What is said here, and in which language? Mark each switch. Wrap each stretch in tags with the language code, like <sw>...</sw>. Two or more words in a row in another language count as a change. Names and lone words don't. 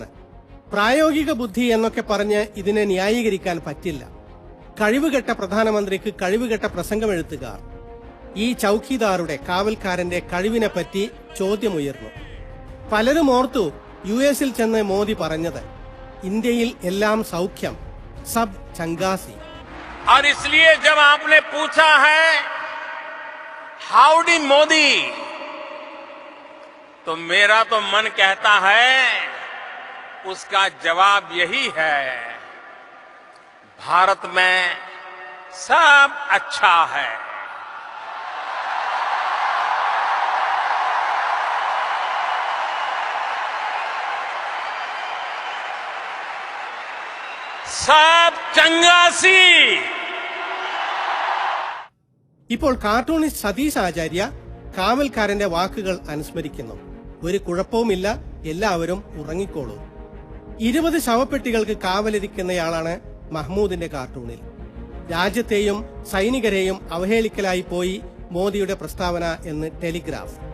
<ml>പ്രായോഗിക ബുദ്ധി എന്നൊക്കെ പറഞ്ഞ് ഇതിനെ ന്യായീകരിക്കാൻ പറ്റില്ല. കഴിവുകെട്ട പ്രധാനമന്ത്രിക്ക് കഴിവുകെട്ട പ്രസംഗമെഴുത്തുകാർ. ഈ ചൌക്കിദാറുടെ കാവൽക്കാരന്റെ കഴിവിനെപ്പറ്റി ചോദ്യമുയർന്നു. പലരും ഓർത്തു US ചെന്ന് മോദി പറഞ്ഞത് ഇന്ത്യയിൽ എല്ലാം സൗഖ്യം,</ml> <pa>ਸਭ ਚੰਗਾ ਸੀ।</pa> <hi>और इसलिए जब आपने पूछा है हाउडी मोदी, तो मेरा तो मन कहता है उसका जवाब यही है, भारत में सब अच्छा है।</hi> <pa>ਸਭ ਚੰਗਾ ਸੀ।</pa> <ml>ഇപ്പോൾ കാർട്ടൂണിസ്റ്റ് സതീഷ് ആചാര്യ കാവൽക്കാരന്റെ വാക്കുകൾ അനുസ്മരിക്കുന്നു. ഒരു കുഴപ്പവുമില്ല, എല്ലാവരും ഉറങ്ങിക്കോളൂ. 20 ശവപ്പെട്ടികൾക്ക് കാവലിരിക്കുന്നയാളാണ് മഹ്മൂദിന്റെ കാർട്ടൂണിൽ. രാജ്യത്തെയും സൈനികരെയും അവഹേളിക്കലായി പോയി മോദിയുടെ പ്രസ്താവന എന്ന് ടെലിഗ്രാഫ്.</ml>